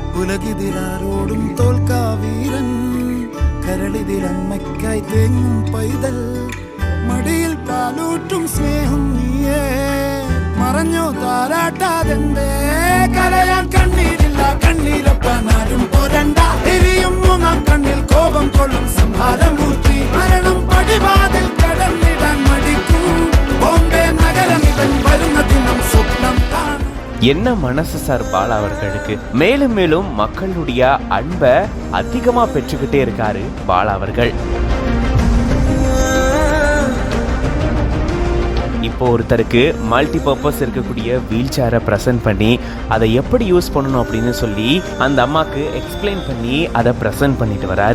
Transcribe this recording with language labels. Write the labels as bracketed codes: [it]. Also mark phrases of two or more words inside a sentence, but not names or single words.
[ml] ഉലകിതിലാരോടും തോൽക്കാവീരൻ കരളിതിലമ്മയ്ക്കായി തേങ്ങും പൈതൽ മടിയിൽ പാലൂട്ടും സ്നേഹം നീയേ മറഞ്ഞോ താരാട്ടാതെന്തേ കരയാൻ കണ്ണീരില്ല കണ്ണീരൊപ്പനാരും പോരണ്ട എരിയും മൂന്നാം കണ്ണിൽ കോപം കൊള്ളും സംഹാരമൂർത്തി മരണം പടിവാതിൽ കടന്നിടാൻ മടിക്കും ബോംബെ നഗരം ഇവൻ വരുന്ന ദിനം സ്വപ്നം കാണും. [ta] என்ன மனசு சார் பாலா அவர்களுக்கு மேலும் மேலும் மக்களுடைய அன்பை அதிகமா பெற்றுக்கிட்டே இருக்காரு பாலா அவர்கள். இப்போ ஒருத்தருக்கு [en] multi purpose [ta] இருக்கக்கூடிய [en] wheel chair [ta] ப்ரெசென்ட் பண்ணி அதை எப்படி யூஸ் பண்ணணும் அப்படின்னு சொல்லி அந்த அம்மாக்கு எக்ஸ்பிளைன் பண்ணி அதை ப்ரெசென்ட் பண்ணிட்டு வராரு.